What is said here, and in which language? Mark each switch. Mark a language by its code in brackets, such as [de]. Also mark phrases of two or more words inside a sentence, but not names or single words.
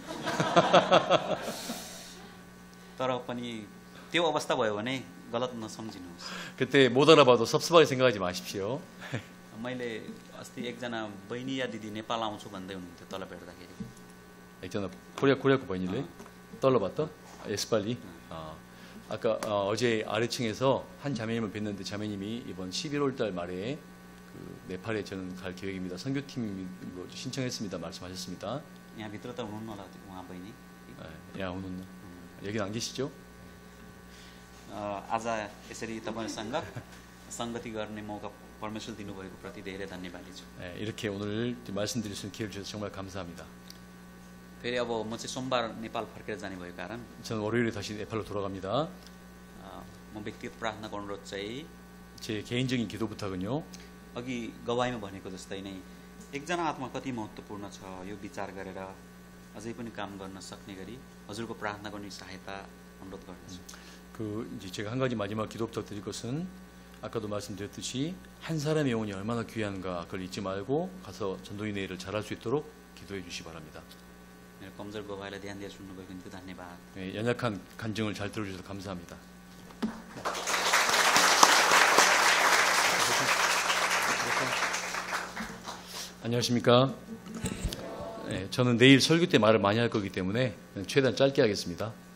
[ne] तर पनि त्यो अवस्था भयो भने गलत नसम्झिनुहोस्. [ko] 그때 못 알아봐도 섭섭하게 생각하지 마십시오. [ne] मैले अस्ति एकजना बहिनी या दिदी नेपाल आउँछु भन्दै हुनुहुन्थ्यो तल भेट्दाखेरि. 있잖아 코리아코 보이니래 떨러봤다 에스팔리. [ko] 아까 어제 아래층에서 한 자매님을 뵀는데 자매님이 이번 11월 달 말에 그 네팔에 저는 갈 계획입니다. 선교팀 신청했습니다. 말씀하셨습니다. [ne] यहाँभित्र त हुनुहुन्न होला उहाँ बहिनी. [ko] 야 오늘 여기 안 계시죠? [ne] आज यसरी तपाईँहरूसँग सङ्गति गर्ने मौका परमेश्वर दिनुभएको प्रति धेरै धन्यवादी छु. [ko] 이렇게 오늘 말씀드릴 수 있는 기회를 주셔서 정말 감사합니다. [ne] फेरि अब म चाहिँ सोमबार नेपाल फर्केर जाने भएको कारण [ko] 저는 월요일에 다시 네팔로 돌아갑니다. [ne] म व्यक्तिगत प्रार्थनाको अनुरोध चाहिँ [ko] 제 개인적인 기도 부탁은요. [ne] अघि गवाईमा भनेको जस्तै नै एकजना आत्मा कति महत्त्वपूर्ण छ यो विचार गरेर अझै पनि काम गर्न सक्ने गरी हजुरको प्रार्थनाको सहायता अनुरोध गर्दछु. [ko] 그 이제 제가 한 가지 마지막 기도 부탁드릴 것은 아까도 말씀드렸듯이 한 사람의 영혼이 얼마나 귀한가 그걸 잊지 말고 가서 전도인의 일을 잘할 수 있도록 기도해 주시기 바랍니다. [ne] मेरो कमजोर गवाईलाई ध्यान दिएर सुन्नुभएको निम्ति धन्यवाद. [ko] 연약한 간증을 잘 들어주셔서 감사합니다. 안녕하십니까? 저는 내일 설교 때 말을 많이 할 거기 때문에 최대한 짧게 하겠습니다.